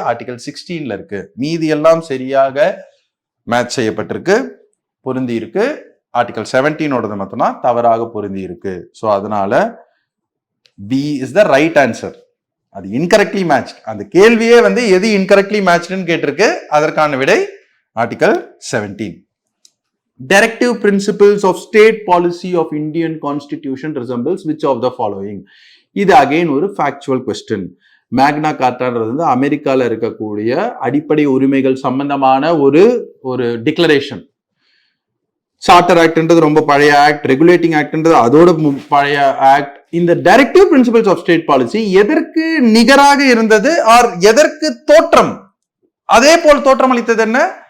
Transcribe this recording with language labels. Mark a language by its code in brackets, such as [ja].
[ta] Article 16ல இருக்கு. மீதி எல்லாம் சரியாக மேட்ச் செய்யப்பட்டிருக்கு, பொருந்தி இருக்கு. ஆர்டிகல் 17ஓடது மட்டும்தான் தவறாக பொருந்தி இருக்கு. ஸோ அதனால [en] B is the right answer. [ta] அது இன்கரெக்ட்லி மேட்ச். அந்த கேள்வியே வந்து எது இன்கரெக்ட்லி மேட்ச்னு கேட்டிருக்கு. அதற்கான விடை article 17. [en] Directive principles of state policy of Indian constitution resembles which of the following? [ta] இது அகைன் ஒரு ஃபேக்சுவல் கொஸ்டின். மேக்னா கார்ட்டான்றது வந்து அமெரிக்கால இருக்கக்கூடிய அடிப்படை உரிமைகள் சம்பந்தமான ஒரு டிக்ளரேஷன். சார்ட்டர் ஆக்ட்ன்றது ரொம்ப பழைய ஆக்ட், ரெகுலேட்டிங் ஆக்ட்ன்றது அதோட பழைய ஆக்ட். இந்த directive principles of state policy எதற்கு நிகராக இருந்தது, ஆர் எதற்கு தோற்றம், அதே போல் தோற்றம் அளித்தது என்ன?